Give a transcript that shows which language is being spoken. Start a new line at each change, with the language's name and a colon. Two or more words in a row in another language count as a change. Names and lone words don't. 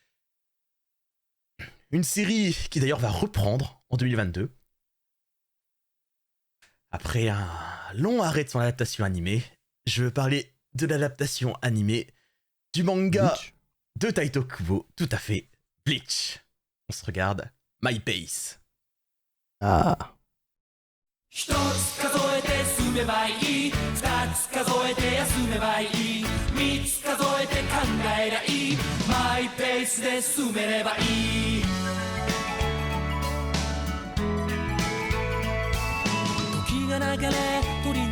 French: Une série qui d'ailleurs va reprendre en 2022. Après un long arrêt de son adaptation animée, je veux parler de l'adaptation animée du manga Bleach. de Taito Kubo, tout à fait, Bleach. On se regarde, My Pace. Ah.
Japanese: 一つ数えて進めばいい二つ数えて休めばいい三つ数えて考えりゃいいマイペースで進めればいい時が流れ取り